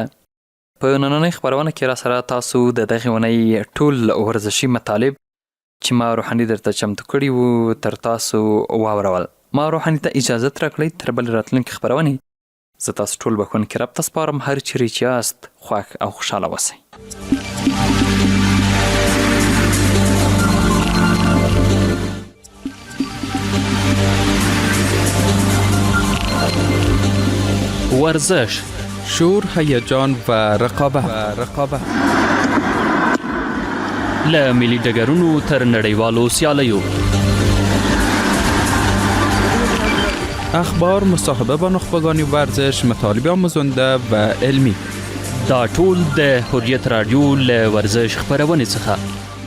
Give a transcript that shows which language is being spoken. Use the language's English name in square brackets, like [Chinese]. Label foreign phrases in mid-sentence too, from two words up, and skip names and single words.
[Pashto] په نننۍ خپرونه کې راسره تاسو د دغې اونۍ ټول ورزشي مطالب چې ما روحاني درته چمتو کړي وو تر تاسو واورول. ما روحاني ته اجازت راکړئ تر بلې راتلونکې خپرونې زه تاسو ټول بښونکي رب ته سپارم. هر چیرې چې یاست خوښ او خوشحاله اوسئ. [Persian] ورزش، شور، هیجان و رقابت [Pashto] له ملي ډګرونو تر نړیوالو سیالیو، [Persian] اخبار، مصاحبه با نخبگان ورزش، مطالب آموزنده و علمی. [Pashto] دا ټول د حریت رادیو له ورزش خپرونې څخه